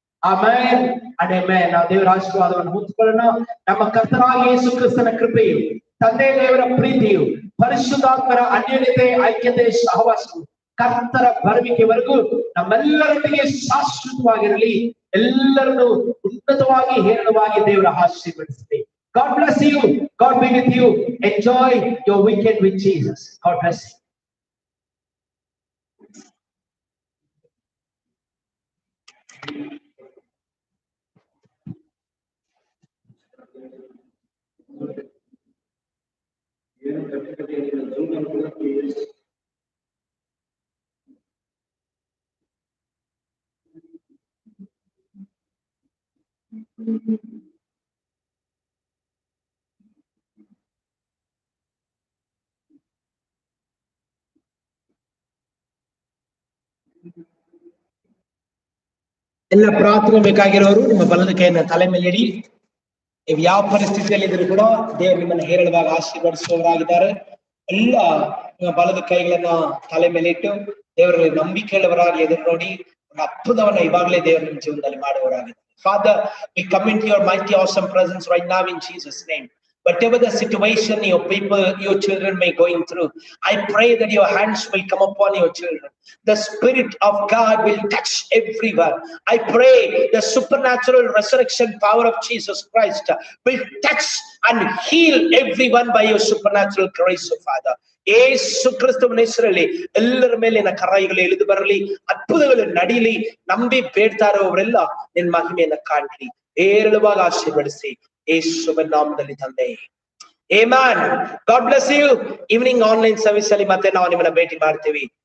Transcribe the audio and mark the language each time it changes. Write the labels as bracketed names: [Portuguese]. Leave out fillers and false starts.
[Kannada] Amen and amen. ನಾವು ದೇವರ ಆಶೀರ್ವಾದವನ್ನು ಹೊಂದಿಕೊಳ್ಳೋಣ. ನಮ್ಮ ಕರ್ತನಾದ ಯೇಸು ಕ್ರಿಸ್ತನ ಕೃಪೆಯು, ತಂದೆ ದೇವರ ಪ್ರೀತಿಯು, ಪರಿಶುದ್ಧಾತ್ಮರ ಅನ್ಯೋನ್ಯತೆ, ಐಕ್ಯತೆ, ಸಹವಾಸವು ಕರ್ತರ ಬರುವಿಕೆವರೆಗೂ ನಮ್ಮೆಲ್ಲರೊಂದಿಗೆ ಶಾಶ್ವತವಾಗಿರಲಿ. ಎಲ್ಲರನ್ನು ಉನ್ನತವಾಗಿ ಹೇರಳವಾಗಿ ದೇವರ ಆಶೀರ್ವದಿಸಲಿ. [English] God bless you. God be with you. Enjoy your weekend with Jesus. God bless you. [Kannada] ಎಲ್ಲ ಪ್ರಾರ್ಥನೆ ಬೇಕಾಗಿರೋರು ನಿಮ್ಮ ಬಲದ ಕೈಯನ್ನ ತಲೆ ಮೇಲೆ ಇಡಿ. ನೀವು ಯಾವ ಪರಿಸ್ಥಿತಿಯಲ್ಲಿ ಇದ್ರೂ ಕೂಡ ದೇವರು ನಿಮ್ಮನ್ನು ಹೇರಳವಾಗಿ ಆಶೀರ್ವದಿಸುವವರಾಗಿದ್ದಾರೆ. ಎಲ್ಲ ನಿಮ್ಮ ಬಲದ ಕೈಗಳನ್ನ ತಲೆ ಮೇಲೆ ಇಟ್ಟು ದೇವರಲ್ಲಿ ನಂಬಿಕೆಯುಳ್ಳವರಾಗಿ ಎದುರು ನೋಡಿ ಒಂದು ಅದ್ಭುತವನ್ನ ಇವಾಗಲೇ ದೇವರು ನಿಮ್ಮ ಜೀವನದಲ್ಲಿ ಮಾಡುವವರಾಗಿದ್ದಾರೆ. [English] Father, we come into your mighty awesome presence right now in Jesus' name. Whatever the situation your people, your children may going through, I pray that your hands will come upon your children. The Spirit of God will touch everyone. I pray the supernatural resurrection power of Jesus Christ will touch and heal everyone by your supernatural grace, Father. [Kannada] ಯೇಸು ಕ್ರಿಸ್ತನ ಹೆಸರಲ್ಲಿ ಎಲ್ಲರ ಮೇಲಿನ ಕರೈಗಳು ಇಳಿದು ಬರಲಿ, ಅದ್ಭುತಗಳು ನಡೀಲಿ. ನಂಬಿ ಬೇಡ್ತಾ ಇರೋವರೆಲ್ಲ ನಿನ್ನ ಮಹಿಮೆಯನ್ನ ಕಾಣಲಿ. ಹೇರಳವಾಗಿ ಆಶೀರ್ವದಿಸಿ ಯೇಸುವಿನ ನಾಮದಲ್ಲಿ ತಂದೆ. Amen. [English] God bless you. [Kannada] Evening online service ಅಲ್ಲಿ ಮತ್ತೆ ನಾವು ನಿಮ್ಮನ್ನ ಭೇಟಿ ಮಾಡ್ತೀವಿ.